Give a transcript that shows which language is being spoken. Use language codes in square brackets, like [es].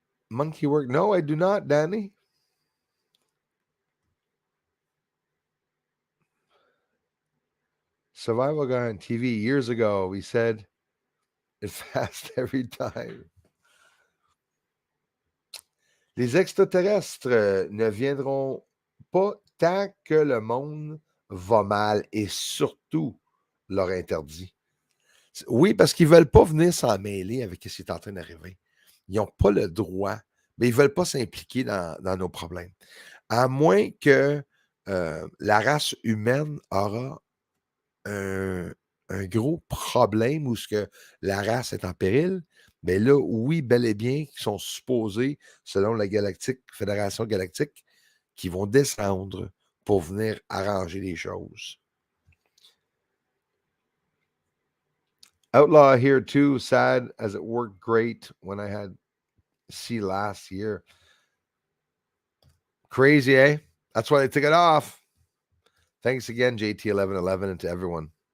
[en] Monkey work? No, I do not, Danny. Survival guy on TV years ago. We said it fast every time. [fr] Les extraterrestres ne viendront pas tant que le monde va mal et surtout leur interdit. Oui, parce qu'ils ne veulent pas venir s'en mêler avec ce qui est en train d'arriver. Ils n'ont pas le droit, mais ils ne veulent pas s'impliquer dans nos problèmes. À moins que la race humaine aura un gros problème où ce que la race est en péril, mais là, oui, bel et bien, qui sont supposés, selon la Fédération Galactique, qui vont descendre pour venir arranger les choses. [en] Outlaw here too, sad as it worked great when I had C last year. Crazy, eh? That's why they took it off. Thanks again, JT1111, and to everyone.